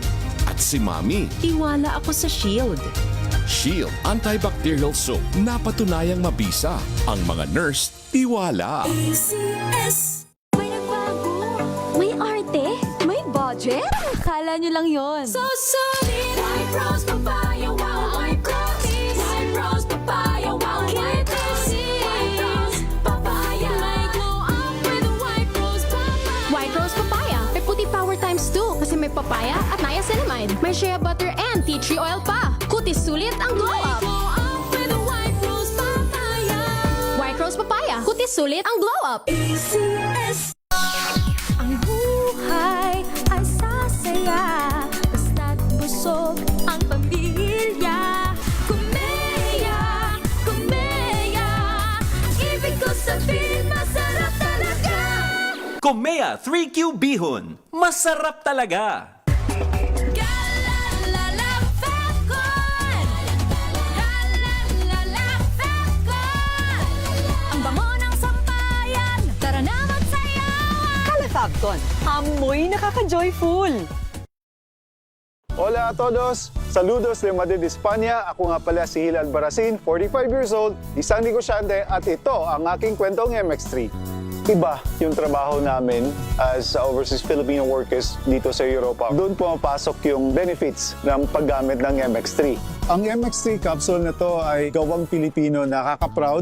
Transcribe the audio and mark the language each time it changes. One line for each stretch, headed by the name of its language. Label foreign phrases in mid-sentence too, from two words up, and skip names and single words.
Filipino: At si Mami. Tiwala ako sa Shield. Shield Antibacterial Soap. Napatunayang mabisa. Ang mga nurse, tiwala. ACS. May arte? May budget? Akala nyo lang yon.
English: So solid!
Filipino: White Rose Papaya, wow! White Rose! White Rose Papaya, wow! White Rose! White Rose Papaya!
English: May glow up with a White Rose Papaya!
Filipino: White Rose Papaya. May puti
English: power times
Filipino: 2 kasi may papaya at niacinamide.
English: May shea butter and tea tree oil pa.
Filipino: Kutis sulit ang
English: glow up. Glow up with a White Rose Papaya!
Filipino: White Rose Papaya. Kutis sulit ang
English: glow up.
Filipino: ACS. Ang buhay ay sasaya basta't busog ang pamilya. Kumeya, kumeya, ibig ko sabihin masarap talaga. Komea 3Q Bihon. Masarap talaga. Galalala Falcon, galalala Falcon. Ang bango ng sampayan, tara na magsayawan. Calefabcon, amoy nakaka-joyful.
Spanish: Hola a todos! Saludos de Madrid, España.
Filipino: Ako nga pala si Hilal Baracin, 45
English: years old,
Filipino: isang negosyante at ito ang aking kwentong MX3. Iba yung trabaho namin as
English: overseas Filipino workers
Filipino: dito sa Europa. Doon pumapasok yung benefits ng paggamit ng MX3. Ang MX3 capsule na to ay gawang Pilipino, nakaka-proud.